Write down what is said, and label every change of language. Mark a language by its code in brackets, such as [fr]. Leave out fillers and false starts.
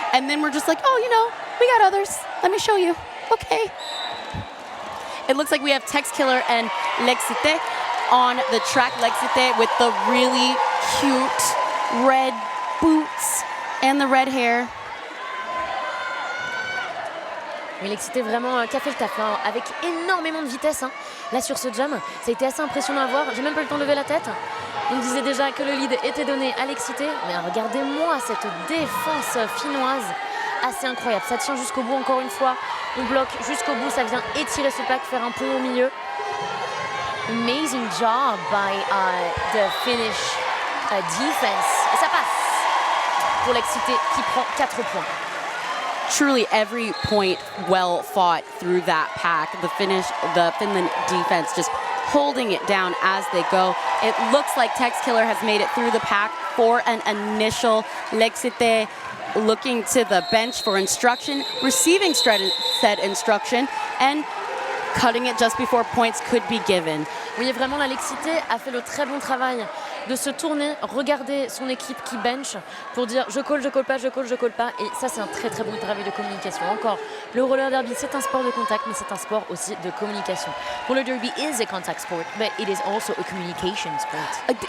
[en] And then we're just like, we got others. Let me show you. Okay. It looks like we have Tex Killer and Lexite on the track. Lexite with the really cute red boots and the red hair. [fr] Mais Lexite vraiment qui a fait le taf là, avec énormément de vitesse. Là sur ce jam, ça a été assez impressionnant à voir. J'ai même pas eu le temps de lever la tête. On disait déjà que le lead était donné à Lexite. Mais regardez-moi cette défense finnoise. Assez incroyable. Ça tient jusqu'au bout encore une fois. On bloque jusqu'au bout. Ça vient étirer ce pack, faire un pont au milieu. [en] Amazing job by the Finnish defense. [fr] Et ça passe pour Lexite qui prend 4 points. [en] Truly every point well fought through that pack. The Finland defense just holding it down as they go. It looks like Tex Killer has made it through the pack for an initial. Lexite looking to the bench for instruction, receiving said instruction, and cutting it just before points could be given. [fr] Oui, vraiment, la Lexite a fait le très bon travail de se tourner, regarder son équipe qui bench pour dire je colle pas, je colle pas. Et ça, c'est un très très bon travail de communication. Encore, le roller derby, c'est un sport de contact, mais c'est un sport aussi de communication. [en] Roller derby is a contact sport, but it is also a communication sport.